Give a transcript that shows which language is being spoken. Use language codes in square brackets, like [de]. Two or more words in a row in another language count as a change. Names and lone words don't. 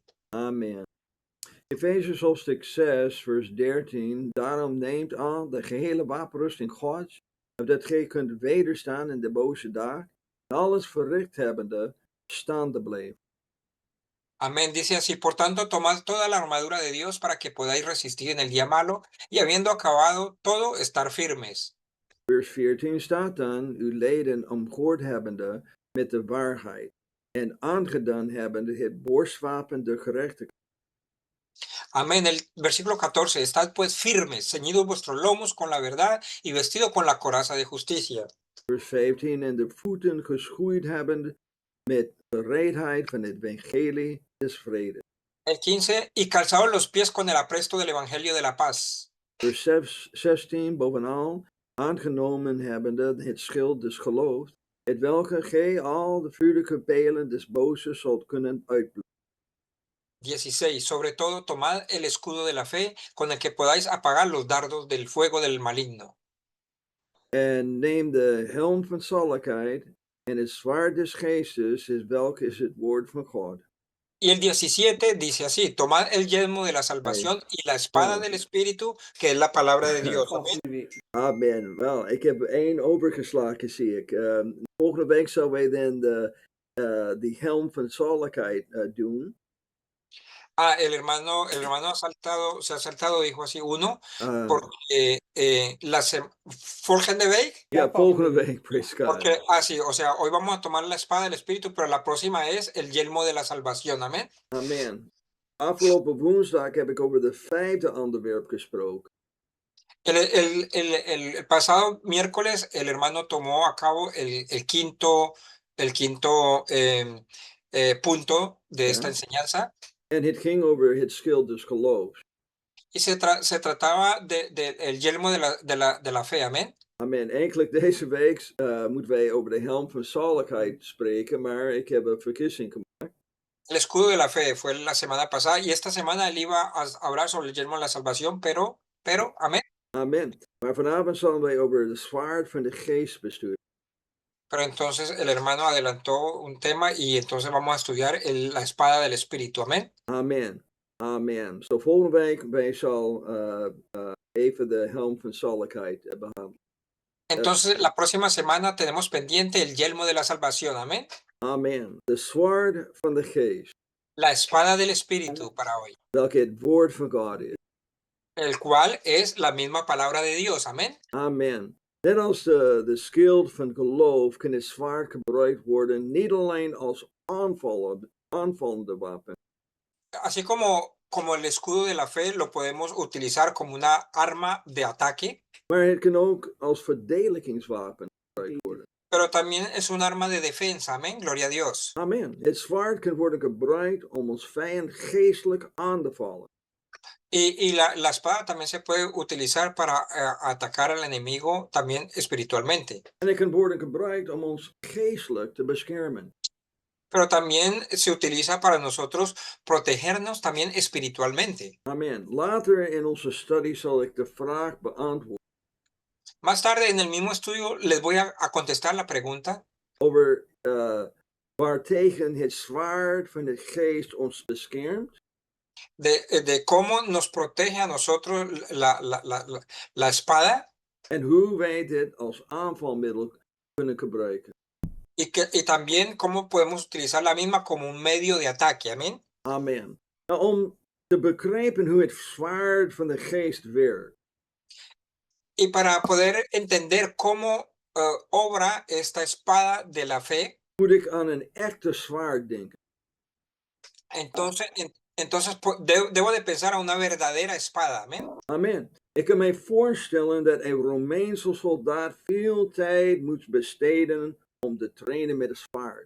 [nl] Amen. Efeziërs hoofdstuk 6, vers 13. Daarom neemt aan de gehele wapenrusting Gods, opdat gij kunt wederstaan in de boze dag, en alles verricht hebbende, staande blijven. [es] Amén. Dice así, por tanto, tomad toda la armadura de Dios para que podáis resistir en el día malo y habiendo acabado todo, estar firmes. [nl] Vers 14 staat dan, uw leden omgord hebbende met de waarheid, en aangedaan hebbende het borstwapen de gerechtigheid. [es] Amén. El versículo 14, estad pues firmes, ceñidos vuestros lomos con la verdad y vestidos con la coraza de justicia. [nl] Vers 15, en de voeten geschoeid hebbende met bereidheid van het evangelie des vredes. [es] El 15, y calzados los pies con el apresto del evangelio de la paz. [nl] Vers 16, bovenal, aangenomen hebbende het schild des geloofs, het welke gij al de vuurlijke pijlen des boze zult kunnen uitbloeden. [es] 16, sobre todo tomad el escudo de la fe con el que podáis apagar los dardos del fuego del maligno. [nl] En neem de helm van zaligheid en het zwaard des geestes, welke is het woord van God. [es] Y el 17 dice así, tomad el yelmo de la salvación y la espada del Espíritu, que es la palabra de Dios. Amén. [nl] Amen. Wel, ik heb 1 overgeslagen, zie ik. Volgende week zullen wij dan de helm van zaligheid doen. [es] El hermano se ha saltado, dijo así, uno, porque [nl] volgende week. Ja, volgende week, [en] praise God. [es] Porque, sí, o sea, hoy vamos a tomar la espada del Espíritu, pero la próxima es el yelmo de la salvación, amén. [nl] Amen. Afgelopen woensdag heb ik over de 5e onderwerp gesproken. [es] El pasado miércoles el hermano tomó a cabo el quinto punto de esta enseñanza. [nl] En het ging over het schild des geloofs. [es] Y se trataba el yelmo de la fe, amén. [nl] Amen. Eigenlijk deze week moeten wij over de helm van zaligheid spreken, maar ik heb een vergissing gemaakt. [es] El escudo de la fe fue la semana pasada y esta semana él iba a hablar sobre el yelmo de la salvación, pero, amén. [nl] Amen. Maar vanavond zullen wij over het zwaard van de geest besturen. [es] Pero entonces el hermano adelantó un tema y entonces vamos a estudiar la espada del Espíritu. Amén. [nl] Amen. Amen. Zo volgende week wij zal even de helm van zaligheid behandelen. [es] Entonces la próxima semana tenemos pendiente el yelmo de la salvación. Amén. [nl] Amen. De zwaard van de geest. [es] La espada del Espíritu para hoy. [nl] Welke het woord van God is. [es] El cual es la misma palabra de Dios. Amén. [nl] Amen. Net als de schild van geloof kan het zwaard gebruikt worden, niet alleen als aanvallende wapen. [es] Así como el escudo de la fe lo podemos utilizar como una arma de ataque. [nl] Maar het kan ook als verdedigingswapen gebruikt worden. [es] Pero también es un arma de defensa. Amén. Gloria a Dios. [nl] Amen. Het zwaard kan worden gebruikt om ons vijand geestelijk aan te vallen. [es] Y la espada también se puede utilizar para atacar al enemigo también espiritualmente. [nl] En het kan worden gebruikt om ons geestelijk te beschermen. [es] Pero también se utiliza para nosotros protegernos también espiritualmente. [nl] Amen. Later in onze studie zal ik de vraag beantwoorden. [es] Más tarde en el mismo estudio les voy a contestar la pregunta [nl] over waartegen het zwaard van de geest ons beschermt. [es] De cómo nos protege a nosotros la espada. [nl] En hoe wij dit als aanvalmiddel kunnen gebruiken. [es] Y también cómo podemos utilizar la misma como un medio de ataque. [nl] Amén. [es] Amen. [nl] Nou, om te begrijpen hoe het zwaard van de geest werkt. [es] Y para poder entender cómo obra esta espada de la fe, [nl] moet ik aan een echte zwaard denken. [es] Entonces debo de pensar a una verdadera espada. Amén. [nl] Amen. Ik kan mij voorstellen dat een Romeinse soldaat veel tijd moet besteden om te trainen met een zwaard.